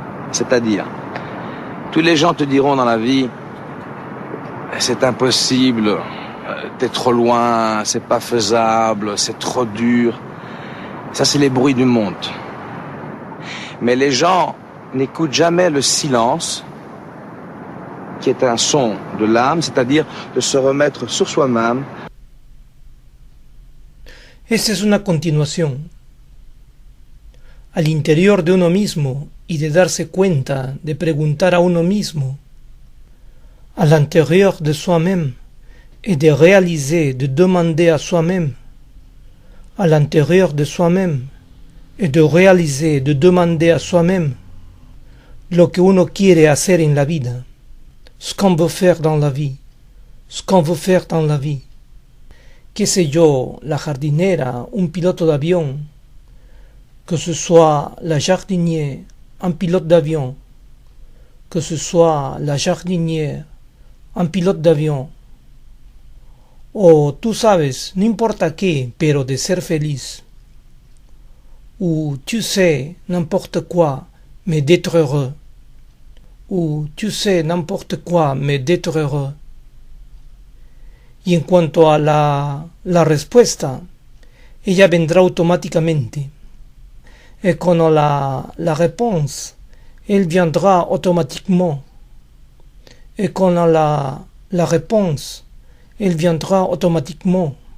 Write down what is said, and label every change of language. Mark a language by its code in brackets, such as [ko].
[fr] C'est-à-dire, tous les gens te diront dans la vie, c'est impossible, t'es trop loin, c'est pas faisable, c'est trop dur. Ça, c'est les bruits du monde. Mais les gens n'écoutent jamais le silence, qui est un son de l'âme, c'est-à-dire de se remettre sur soi-même. [es] Esta es una continuación. Al interior de uno mismo y de darse cuenta, de preguntar a uno mismo, [fr] à l'intérieur de soi-même, et de réaliser, de demander à soi-même, à l'intérieur de soi-même, et de réaliser, de demander à soi-même, [es] lo que uno quiere hacer en la vida, [fr] ce qu'on veut faire dans la vie, ce qu'on veut faire dans la vie. [es] Qué sé yo, la jardinera, un piloto d'avion, [fr] que ce soit la jardinière, un pilote d'avion, que ce soit la jardinière, un pilote d'avion, [es] o tú sabes, no importa qué, pero de ser feliz, [fr] ou tu sais, n'importe quoi, mais d'être heureux, ou tu sais, n'importe quoi, mais d'être heureux. [es] Y en cuanto a la respuesta, ella vendrá automáticamente. [fr] Et quand on a la réponse, elle viendra automatiquement. Et quand on a la réponse, elle viendra automatiquement.